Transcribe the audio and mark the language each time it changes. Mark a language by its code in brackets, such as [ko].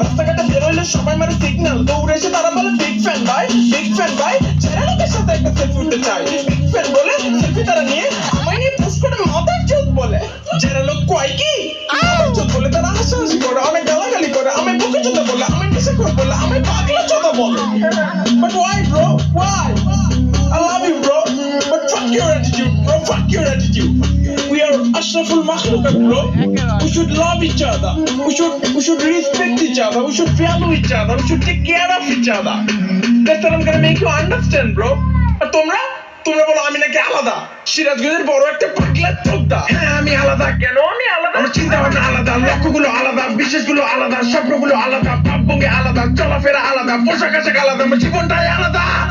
[bn] রাস্তাঘাটে বেরোইলে সবাই মারে সিগন্যাল, দৌড়ে এসে তারা বলে [en] big fan [bn] ভাই, যারা লোকের সাথে একটা সেলফি উঠতে চায়, বিগ ফ্যান বলে সেলফি তারা নিয়ে আমায় নিয়ে পোস্ট করে মাদার চোদ বলে। যারা লোক কয় কি মাদার চোদ বলে, তারা হাসাহাসি করে, অনেক গালাগালি করে, আমি বুকে চোদা বলে, আমি নেশাখোর বলে, আমি পাগলা চোদা বলে। [en] But why bro? Why? I love you bro, but fuck your attitude bro, fuck your attitude. We are Ashraful Makhlukat bro. We should love each other. We should respect each other. We should value each other. We should take care of each other. That's what I'm gonna make you understand bro. [bn] আর তোমরা বলো আমি নাকি আলাদা, সিরাজগঞ্জের বড় একটা পাগলা চোদা। হ্যাঁ আমি আলাদা। কেন আমি আলাদা? আমার চিন্তা ভাবনা আলাদা, লক্ষ্যগুলো আলাদা, বিশ্বাসগুলো আলাদা, স্বপ্নগুলো আলাদা, ভাবভঙ্গি আলাদা, চলাফেরা আলাদা, পোশাক আশাক আলাদা, আমার জীবনটাই আলাদা।